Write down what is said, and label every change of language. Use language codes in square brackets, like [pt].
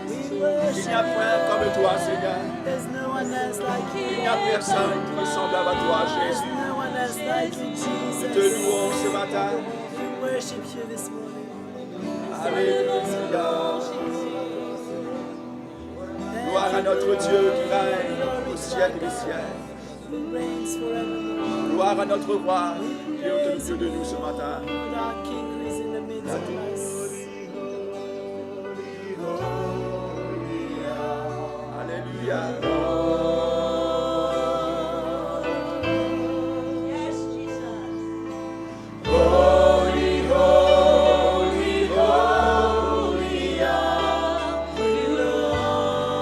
[fr] Il n'y a point comme toi, Seigneur. [en] There's no one else like [fr] Il [en] you. [fr] n'y a personne qui est semblable à toi, [en] There's [fr] Jésus. [en] no one else like you, [fr] Nous te [en] Jesus. [fr] louons ce matin. [en] We worship you this morning. [fr] Alléluia. Gloire à notre Dieu qui règne au ciel des ciels. [en] Who reigns forevermore. [fr] Gloire à notre roi qui est au milieu de nous ce matin. [en] Lord, our King who is in the midst of us. [fr] Alléluia. [en] Holy, holy, holy are you, Lord.